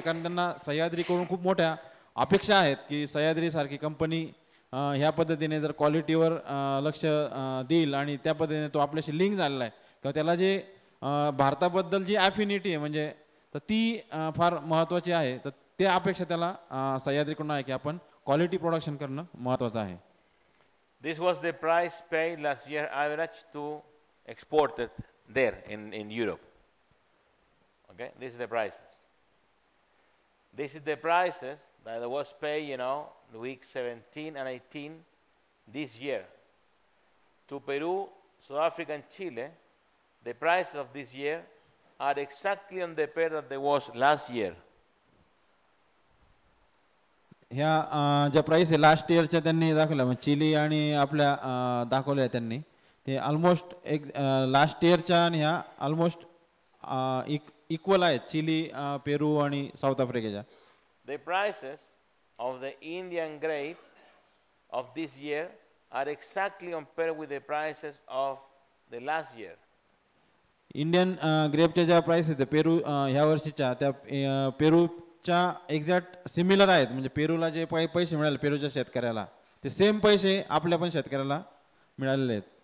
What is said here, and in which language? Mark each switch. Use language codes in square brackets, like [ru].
[mr] कारण त्यांना सह्याद्रीकडून खूप मोठ्या अपेक्षा आहेत की सह्याद्रीसारखी कंपनी ह्या पद्धतीने जर क्वालिटीवर लक्ष देईल आणि त्या पद्धतीने तो आपल्याशी लिंक झालेला आहे किंवा त्याला जे भारताबद्दल जी ॲफिनिटी आहे म्हणजे तर ती फार महत्त्वाची आहे. तर त्या अपेक्षा त्याला सह्याद्रीकडून आहे की आपण क्वालिटी प्रोडक्शन करणं महत्त्वाचं आहे. [en] This was the price paid last year average to export it there in Europe. Okay, this is the prices. This is the prices that was paid, the week 17 and 18 this year. To Peru, South Africa and Chile, the prices of this year are exactly on the pair that there was last year. [mr] ह्या ज्या price आहे last इयरच्या त्यांनी दाखवल्या म्हणजे chilli आणि आपल्या दाखवल्या त्यांनी ते ऑलमोस्ट एक लास्ट इयरच्या आणि ह्या ऑलमोस्ट इक्वल आहेत चिली पेरू आणि साऊथ आफ्रिकेच्या. [en] The prices of the Indian grape of this year are exactly on pair with the prices of the last year. [mr] Indian ग्रेपच्या ज्या प्राइस आहेत पेरू ह्या वर्षीच्या त्या पेरूच्या एक्झॅक्ट सिमिलर आहेत. म्हणजे पेरूला जे पैसे मिळाले पेरूच्या शेतकऱ्याला ते सेम पैसे आपल्या पण शेतकऱ्याला मिळालेले आहेत.